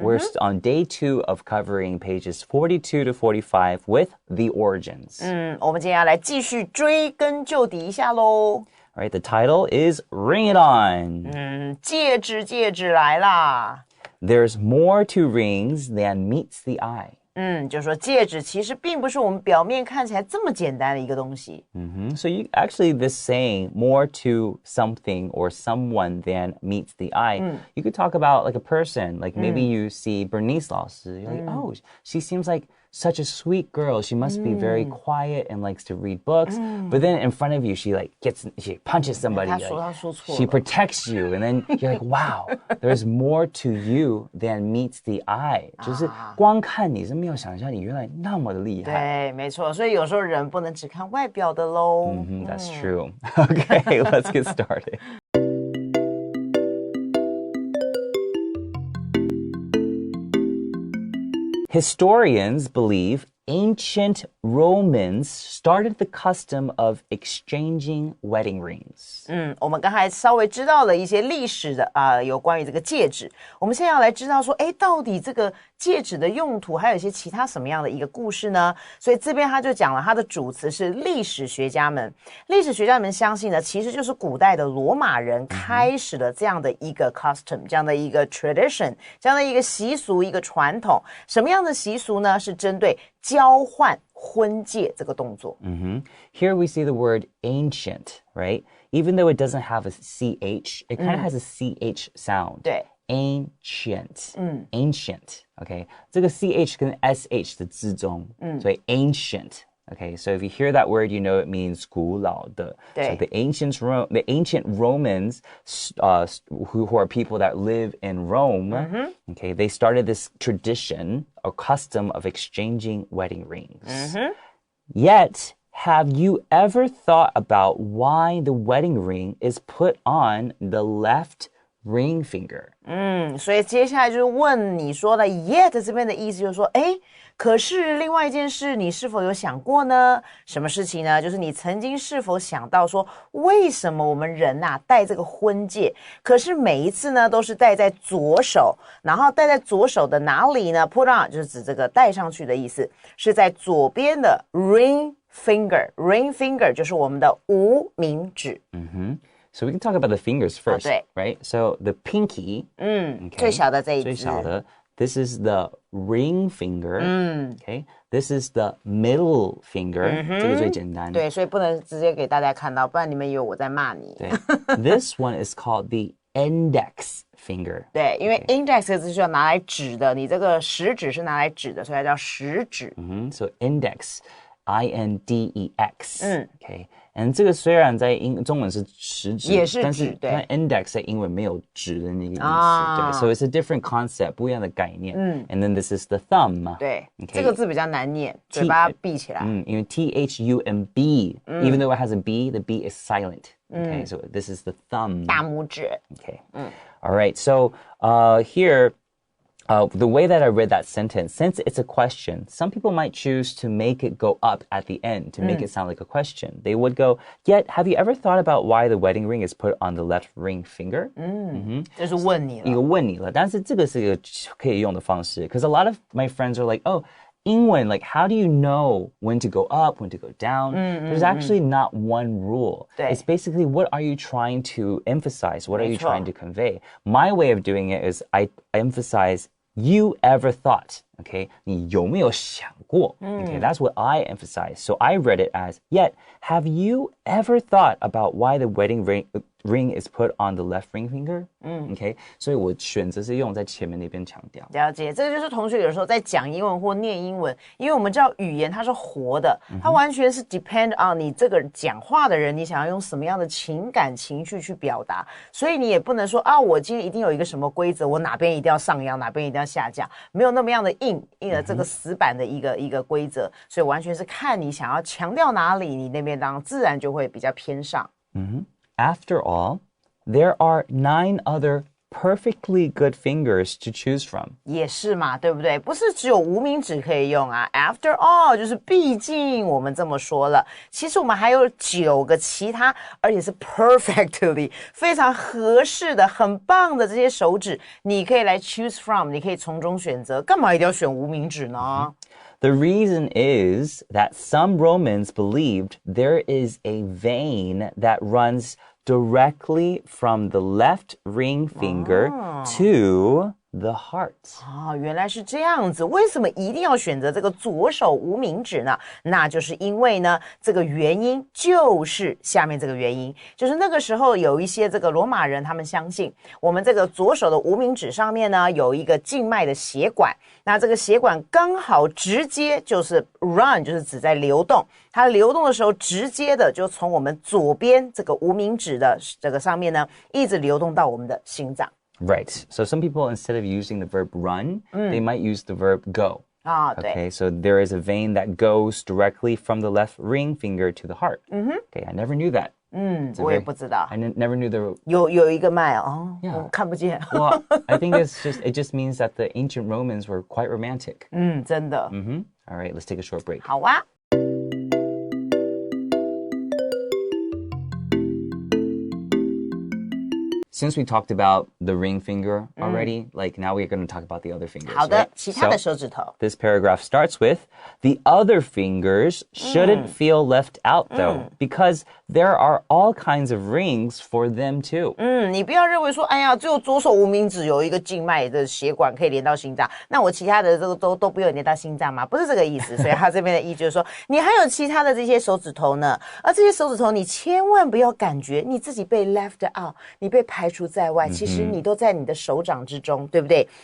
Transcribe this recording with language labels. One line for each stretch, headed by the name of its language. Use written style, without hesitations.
English: We're on day 2 of covering pages 42 to 45 with the origins.
Chinese: 我们今天要来继续追根究底一下咯。
English: All right, the title is Ring It On.
Chinese: 戒指来啦。
English: There's more to rings than meets the eye.
Chinese: 就是说戒指其实并不是我们表面看起来这么简单的一个东西。
English: So you actually this saying more to something or someone than meets the eye. You could talk about like a person, like maybe you see Bernice 老师, you're like, oh, she seems like such a sweet girl. She must be very quiet and likes to read books. But then in front of you, she punches somebody.
Chinese: 她说错了。
English: She protects you, and then you're like, wow, there's more to you than meets the eye.
Chinese: 就是光看你是没有想象你原来那么的厉害。对，没错，所以有时候人不能只看外表的咯。
English: That's true. Okay, let's get started. Historians believe ancient Romans started the custom of exchanging wedding rings.
Chinese: 我们刚才稍微知道了一些历史的有关于这个戒指。我们现在要来知道说，到底这个戒指的用途还有一些其他什么样的一个故事呢？所以这边他就讲了，他的主词是历史学家们。历史学家们相信呢，其实就是古代的罗马人开始了这样的一个 custom， 这样的一个 tradition， 这样的一个习俗，一个传统。什么样的习俗呢？是针对交换婚戒这个动作。
English: Here we see the word ancient, right? Even though it doesn't have a CH, it kind of has a CH sound.
Chinese: 对。
English: Ancient, ancient, okay?
Chinese: 这个 CH 跟 SH 的之中，所以 ancient, okay?
English: So if you hear that word, you know it means 古老的。
Chinese: 对。
English: So the ancient Romans, who are people that live in Rome, okay, they started this tradition, a custom of exchanging wedding rings. Yet, have you ever thought about why the wedding ring is put on the left ring finger?
Chinese: 所以接下来就是问你说的 yet 这边的意思就是说，可是另外一件事你是否有想过呢？什么事情呢？就是你曾经是否想到说，为什么我们人戴这个婚戒，可是每一次呢都是戴在左手，然后戴在左手的哪里呢？ Put on 就是指这个戴上去的意思，是在左边的 ring finger 就是我们的无名指。
English: So we can talk about the fingers first,
Chinese: 对。
English: right? So the pinky, okay,
Chinese: 最小的这一只。最小的,
English: this is the ring finger, okay? This is the middle finger,
Chinese: 这个最简单。对，所以不能直接给大家看到，不然你们以为我在骂你。对。
English: This one is called the index finger.
Chinese: 对，因为 index 是要拿来指的，你这个食指是拿来指的，所以它叫食指。
English: So index, I-N-D-E-X, okay?
Chinese: And 这个虽然在中文是食指，也是指，但是对。 index 在英文没有指的那个意思，对。
English: So it's a different concept,
Chinese: 不一样的概念。
English: And then this is the thumb.
Chinese: 对，
English: okay.
Chinese: 这个字比较难念，嘴巴闭起来。
English: 因为 T-H-U-M-B, even though it has a B, the B is silent. Okay, so this is the thumb.
Chinese: 大拇指。
English: Okay. All right, so here, the way that I read that sentence, since it's a question, some people might choose to make it go up at the end to make it sound like a question. They would go, yet, have you ever thought about why the wedding ring is put on the left ring finger?
Chinese: 就是问你了。一个问你了，但是这个是一个可以用的方式。
English: Because a lot of my friends are like, oh, 英文, like, how do you know when to go up, when to go down? There's actually not one rule.
Chinese: 对。
English: It's basically, what are you trying to emphasize? What are you trying to convey? My way of doing it is I emphasize, you ever thought, okay?
Chinese: 你有没有想过?
English: Okay, that's what I emphasize. So I read it as, yet, have you ever thought about why the wedding ring is put on the left ring finger?
Chinese: Okay, 所以我选择是用在前面那边强调。了解，这个就是同学有时候在讲英文或念英文，因为我们知道语言它是活的，它完全是 depend on 你这个讲话的人，你想要用什么样的情感情绪去表达，所以你也不能说我今天一定有一个什么规则，我哪边一定要上扬，哪边一定要下降，没有那么样的硬的这个死板的一个规则，所以完全是看你想要强调哪里，你那边当然自然就会比较偏上。
English: After all, there are 9 other perfectly good fingers to choose from.
Chinese: 也是嘛，对不对？不是只有无名指可以用啊。 After all， 就是毕竟我们这么说了，其实我们还有9个其他，而且是 perfectly 非常合适的、很棒的这些手指，你可以来 choose from， 你可以从中选择。干嘛一定要选无名指呢
English: ？The reason is that some Romans believed there is a vein that runs directly from the left ring finger to the heart.
Chinese: 原来是这样子。为什么一定要选择这个左手无名指呢？那就是因为呢，这个原因就是下面这个原因，就是那个时候有一些这个罗马人，他们相信我们这个左手的无名指上面呢有一个静脉的血管，那这个血管刚好直接就是 run， 就是指在流动，它流动的时候直接的就从我们左边这个无名指的这个上面呢，一直流动到我们的心脏。
English: Right. So some people, instead of using the verb run, they might use the verb go. Okay, so there is a vein that goes directly from the left ring finger to the heart. Okay, I never knew that.
Chinese: 我也不知道。
English: I never knew there
Chinese: 有一个脉我看不见。
English: Well, I think it just means that the ancient Romans were quite romantic.
Chinese: 真的。
English: All right, let's take a short break.
Chinese: 好啊。
English: Since we talked about the ring finger already, like now we're going to talk about the other fingers.
Chinese: 好的，
English: right?
Chinese: 其他的手指头。
English: This paragraph starts with, the other fingers shouldn't feel left out though, because there are all kinds of rings for them too.
Chinese: 你不要认为说，哎呀，只有左手无名指有一个静脉的血管可以连到心脏，那我其他的这个都不用连到心脏吗？不是这个意思。所以他这边的意思就是说，你还有其他的这些手指头呢，而这些手指头你千万不要感觉你自己被 left out， 你被排除在外，其实你都在你的手掌之中，对不对？